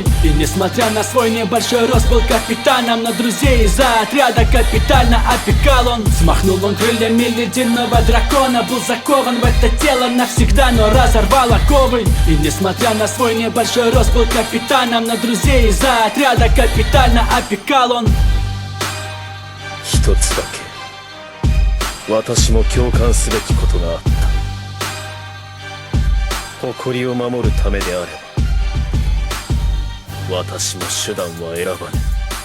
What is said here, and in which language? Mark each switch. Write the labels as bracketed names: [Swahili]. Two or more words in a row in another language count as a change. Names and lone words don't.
[Russian] И несмотря на свой небольшой рост, был капитаном, на друзей из-за отряда капитана опекал он. Взмахнул он крыльями ледяного дракона, был закован в это тело навсегда, но разорвал оковы. И несмотря на свой небольшой рост, был капитаном, на друзей из-за отряда капитана опекал он. [Japanese] 一つだけ私も共感すべきことがあった。誇りを守るためであれば私も手段は選ばぬ。